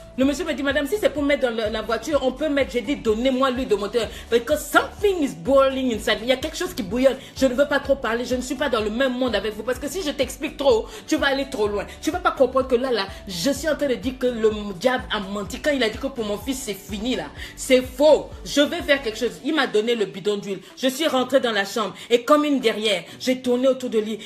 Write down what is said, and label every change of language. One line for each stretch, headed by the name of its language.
French: Le monsieur me dit madame, si c'est pour mettre dans la voiture, on peut mettre. J'ai dit donnez-moi l'huile de moteur.
English: Because something is boiling inside.
French: Il y a quelque chose qui bouillonne. Je ne veux pas trop parler. Je ne suis pas dans le même monde avec vous. Parce que si je t'explique trop, tu vas aller trop loin. Tu ne vas pas comprendre que là, je suis en train de dire que le diable a menti. Quand il a dit que pour mon fils, c'est fini là. C'est faux. Je vais faire quelque chose. Il m'a donné le bidon d'huile. Je suis rentrée dans la chambre. Et comme une guerrière, j'ai tourné autour de lui.